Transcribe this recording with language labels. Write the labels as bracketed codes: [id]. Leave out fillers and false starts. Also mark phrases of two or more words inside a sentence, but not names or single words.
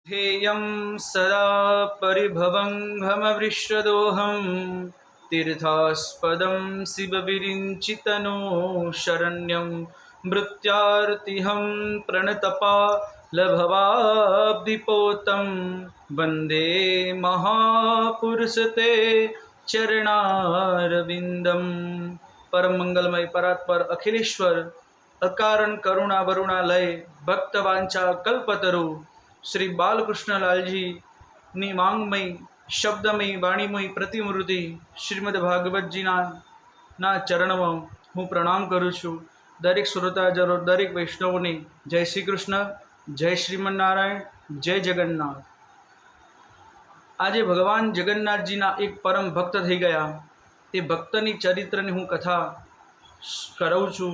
[sa] ध्येयं सदा परिभवङ्घमवृषदोहं तीर्थास्पदं शिवविरिञ्चितनो शरण्यं मृत्यार्तिहं प्रणतपालभवाब्धिपोतं वन्दे महापुरुषते चरणारविन्दं। परम मंगलमय परात्पर अखिलेश्वर अकारण करुणा वरुणालय भक्तवांछा कल्पतरु श्री बालकृष्णलालजी [gu] ની માંગમય શબ્દમય વાણીમય પ્રતિમૂર્તિ શ્રીમદ ભાગવતજીના ચરણમાં હું પ્રણામ કરું છું। દરેક શ્રોતાજનો દરેક વૈષ્ણવોને જય શ્રી કૃષ્ણ, જય શ્રીમન્નારાયણ, જય જગન્નાથ। આજે ભગવાન જગન્નાથજીના એક પરમ ભક્ત થઈ ગયા, તે ભક્તની ચરિત્રની હું કથા કરું છું।